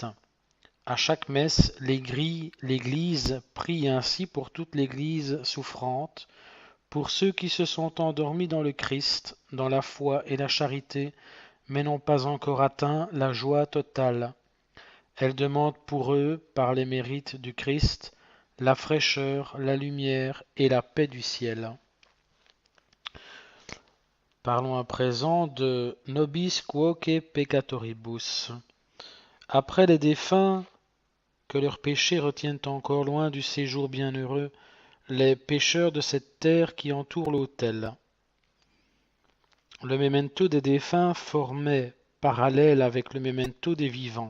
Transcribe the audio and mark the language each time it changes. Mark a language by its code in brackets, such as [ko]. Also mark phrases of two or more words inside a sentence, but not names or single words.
[fr] À chaque messe, l'Église prie ainsi pour toute l'Église souffrante, pour ceux qui se sont endormis dans le Christ, dans la foi et la charité, mais n'ont pas encore atteint la joie totale. Elle demande pour eux, par les mérites du Christ, la fraîcheur, la lumière et la paix du ciel. Parlons à présent de [la] Nobis quoque peccatoribus. [fr] Après les défunts, que leurs péchés retiennent encore loin du séjour bienheureux, les pécheurs de cette terre qui entourent l'autel. Le memento des défunts formait parallèle avec le memento des vivants.